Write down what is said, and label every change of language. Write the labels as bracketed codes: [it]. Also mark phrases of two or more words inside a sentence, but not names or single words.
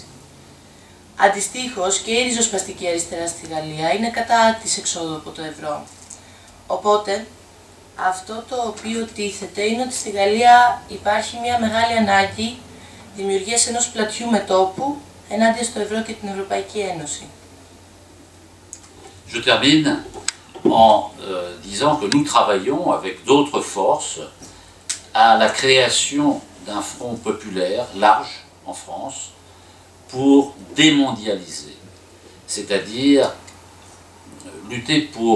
[el] Αντιστοίχως και η ριζοσπαστική αριστερά στη Γαλλία είναι κατά της εξόδου από το ευρώ. Οπότε, αυτό το οποίο τίθεται είναι ότι στη Γαλλία υπάρχει μια μεγάλη ανάγκη δημιουργίας ενός πλατιού μετώπου ενάντια στο ευρώ και την Ευρωπαϊκή Ένωση. [fr] Je termine en disant que nous travaillons avec d'autres forces à la création d'un front populaire large en France pour démondialiser, c'est-à-dire lutter pour